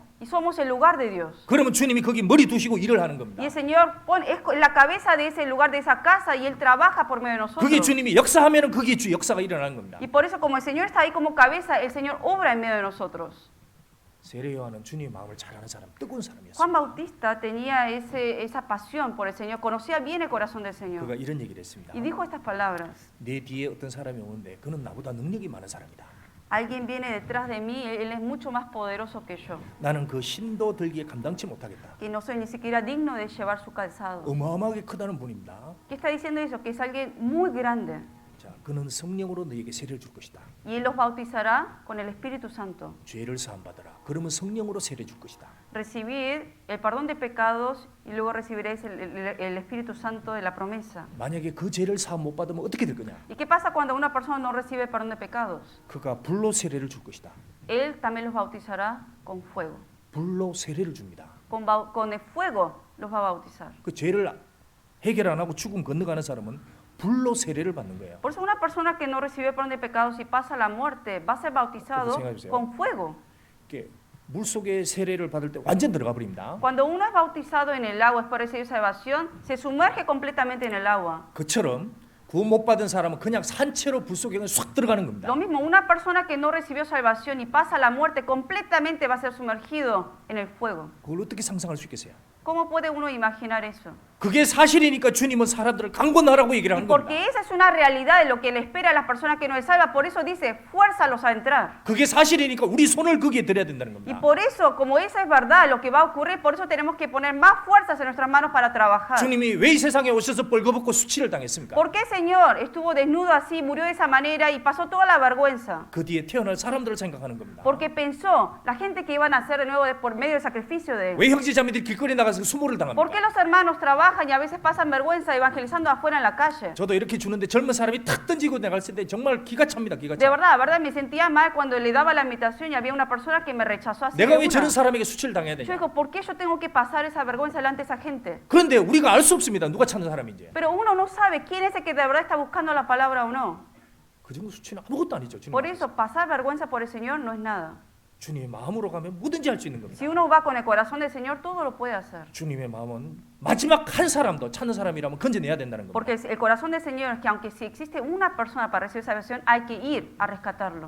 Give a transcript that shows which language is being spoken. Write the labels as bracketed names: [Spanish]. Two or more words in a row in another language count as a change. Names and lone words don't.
[Spanish] Y somos el lugar de Dios. [Korean] 그러면 주님이 거기 머리 두시고 일을 하는 겁니다. [Spanish] Y el Señor es la cabeza de ese lugar, de esa casa, y Él trabaja por medio de nosotros. [Korean] 그게 주님이 역사하면은 그게 역사가 일어나는 겁니다. [Spanish] Y por eso, como el Señor está ahí como cabeza, el Señor obra en medio de nosotros. [Korean] 세례 요한은 주님의 마음을 잘 아는 사람, 뜨거운 사람이었어요. [Spanish] Juan Bautista tenía esa pasión por el Señor, conocía bien el corazón del Señor. [Korean] 그가 이런 얘기를 했습니다. [Spanish] Y dijo estas palabras: [Korean] 내 뒤에 어떤 사람이 오는데 그는 나보다 능력이 많은 사람이다. [Spanish] alguien viene detrás de mí, Él es mucho más poderoso que yo, [Korean] 나는 그 신도 들기에 감당치 못하겠다. [Spanish] que no soy ni siquiera digno de llevar su calzado. [Korean] 어마어마하게 크다는 분입니다. [Spanish] ¿Qué está diciendo eso? Que es alguien muy grande. [Korean] 자, 그는 성령으로 너에게 세례를 줄 것이다. [Spanish] Y Él los bautizará con el Espíritu Santo. [Korean] 죄를 사함 받으라. 그러면 성령으로 세례 줄 것이다. [Spanish] Recibid el perdón de pecados y luego recibiréis el Espíritu Santo de la promesa. [Korean] 만약에 그 죄를 사함 못 받으면 어떻게 될 거냐? [Spanish] ¿Y qué pasa cuando una persona no recibe el perdón de pecados? [Korean] 그가 불로 세례를 줄 것이다. [Spanish] Él también los bautizará con fuego. [Korean] 불로 세례를 줍니다. [Spanish] Con el fuego los va a bautizar. [Korean] 그 죄를 해결 안 하고 죽음 건너가는 사람은 불로 세례를 받는 거예요. [Spanish] Por eso una persona que no recibió el perdón de pecados y pasa a la muerte va a ser bautizado [Korean] 생각해보세요. [Spanish] con fuego. [Korean] 이렇게 물 속에 세례를 받을 때 완전 들어가 버립니다. [Spanish] Cuando uno es bautizado en el agua después de recibir salvación, se sumerge completamente en el agua. [Korean] 그처럼 구원 못 받은 사람은 그냥 산채로 불 속에 쑥 들어가는 겁니다. [Spanish] Lo mismo, una persona que no recibió salvación y pasa a la muerte completamente va a ser sumergido en el fuego. [Korean] 그걸 어떻게 상상할 수 있겠어요? [Spanish] ¿Cómo puede uno imaginar eso? [Korean] 그게 사실이니까 주님은 사람들을 강권하라고 얘기를 [Spanish] Y [Korean] 하는 [Spanish] porque [Korean] 겁니다. [Spanish] esa es una realidad de lo que le espera a las personas que no es salva, por eso dice, fuérzalos a entrar. [Korean] 그게 사실이니까 우리 손을 거기에 들여야 된다는 [Spanish] Y [Korean] 겁니다. [Spanish] por eso, como esa es verdad, lo que va a ocurrir, por eso tenemos que poner más fuerzas en nuestras manos para trabajar. [Korean] 주님이 왜 이 세상에 오셔서 벌거벗고 수치를 당했습니까? [Spanish] ¿Por qué, Señor, estuvo desnudo así, murió de esa manera y pasó toda la vergüenza? [Korean] 그 뒤에 태어날 사람들을 생각하는 겁니다. [Spanish] Porque pensó la gente que iban a nacer de nuevo por medio del sacrificio de él. [Korean] 왜 형제자매들이 길거리에 나가서 수모를 [Spanish] ¿Por qué [Korean] 당합니까? [Spanish] los hermanos trabajan y a veces pasan vergüenza evangelizando afuera en la calle? [Korean] 저도 이렇게 주는데 젊은 사람이 탁 던지고 나갈 때 정말 기가 찹니다. 기가 [Spanish] De [Korean] 차. [Spanish] verdad, me sentía mal cuando le daba la invitación y había una persona que me rechazó así de [Korean] 내가 왜 [Spanish] una. [Korean] 저런 사람에게 수치를 당해야 [Spanish] Yo [Korean] 되냐? [Spanish] digo, ¿por qué yo tengo que pasar esa vergüenza delante de esa gente? [Korean] 그런데 우리가 알 수 없습니다. 누가 찾는 사람인지. [Spanish] Pero uno no sabe quién es el que de verdad está buscando la palabra o no. [Korean] 그 정도 수치는 아무것도 아니죠. 주님. [Spanish] Por eso, pasar vergüenza por el Señor no es nada. [Korean] 주님의 마음으로 가면 뭐든지 할 수 있는 겁니다. [Spanish] Si uno va con el corazón del Señor, todo lo puede hacer. [Korean] 주님의 마음은 마지막 한 사람도 찾는 사람이라면 건져내야 된다는 겁니다. [Spanish] Porque el corazón del Señor es que aunque si existe una persona para recibir salvación, hay que ir a rescatarlo.